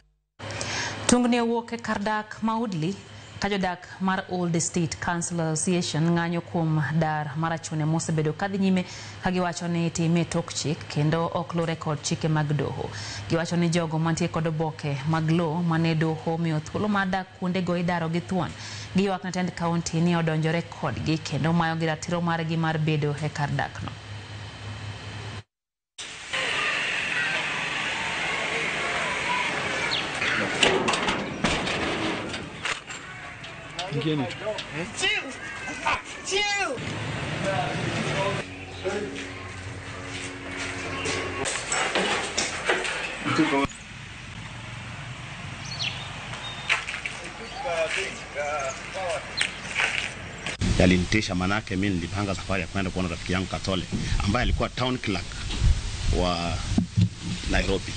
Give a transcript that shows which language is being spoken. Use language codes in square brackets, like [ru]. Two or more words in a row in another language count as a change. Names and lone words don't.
[luo] Tungni owuok e kar dak Maudli ka jodak mar Old State Council Association ng'anyo kuom dar mar achune mosebedo kadhi nyime ka giwacho ni time tok chik kendo ok lure kod chike mag doho. Giwacho ni jogo mantie kod oboke mag lo mane doho miyo thuolo mar dak kuondego idaro gi thuon. Giywak na tend kaunti ni odonjore kodgi kendo mayo gi ratiro margi mar bedo e kar dakno. Chill. Chill. [sw] Yalinitisha manake mimi nilipanga safari ya kwenda kuona rafiki yangu Katole ambaye alikuwa [en] town clerk [sw] wa Nairobi.